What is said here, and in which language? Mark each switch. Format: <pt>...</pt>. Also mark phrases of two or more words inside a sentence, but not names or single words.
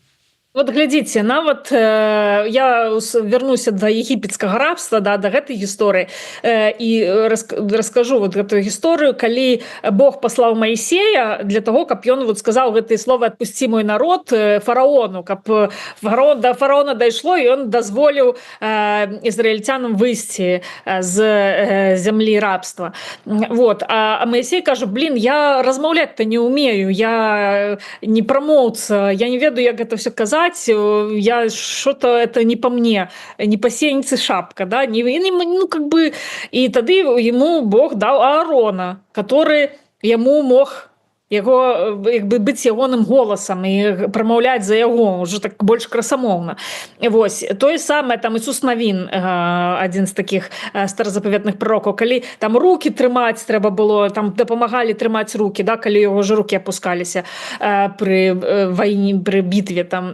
<be>Вот глядзіце, нават я вернуся до егіпецкага рабства, да, до гэтай гісторыі і раскажу вот гэтую гісторыю, калі Бог паслаў Маісея</be> <ru>для того,</ru> <be>каб ён вот сказаў гэтыя словы</be> <ru>«Отпусти мой народ»</ru> <be>фараону, каб до фараона дайшло, і ён дазволіў ізраільцянам выйсці з зямлі рабства. Вот. А Маісей кажа: блин, я размаўляць-то не умею, я не прамоўца, я не ведаю, як гэта все казаць,</be> <ru>сказать, я что-то это не по мне, не по сеянцы шапка, да, ну, как бы, и тогда ему Бог дал Аарона, который ему мог</ru> <be>яго як бы быць ягоным голасам і прамаўляць за яго уже так больш красамоўна. Вось тое самае там Ісус Навін, адзін з такіх старазапаветных пророкаў, калі там руки трымаць трэба было, там дапамагалі трымаць руки, да, калі яго ж руки апускаліся пры вайне, пры бітве там.</be>